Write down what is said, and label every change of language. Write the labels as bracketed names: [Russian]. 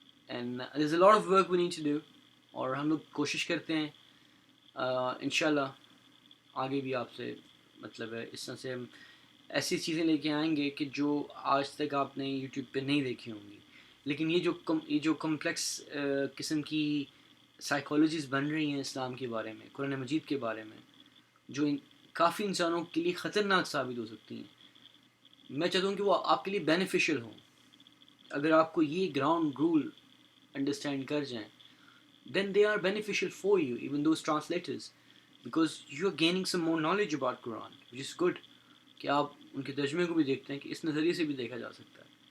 [English] and there is a lot of work we need to do, [Urdu] اور ہم لوگ کوشش کرتے ہیں انشاءاللہ آگے بھی آپ سے مطلب ہے اس طرح سے ہم ایسی چیزیں لے کے آئیں گے کہ جو آج تک آپ نے یوٹیوب پہ نہیں دیکھی ہوں گی. لیکن یہ جو کمپلیکس قسم کی سائیکالوجیز بن رہی ہیں اسلام کے بارے میں، قرآن مجید کے بارے میں، جو کافی انسانوں کے لیے خطرناک ثابت ہو سکتی ہیں، میں چاہتا ہوں کہ وہ آپ کے لیے بینیفیشل ہوں. اگر آپ کو یہ گراؤنڈ رول انڈرسٹینڈ کر جائیں [English] then they are beneficial for you, even those translators, because you are gaining some more knowledge about Quran, which is good. [Urdu] کہ آپ ان کے ترجمے کو بھی دیکھتے ہیں کہ اس نظریے سے بھی دیکھا جا سکتا ہے.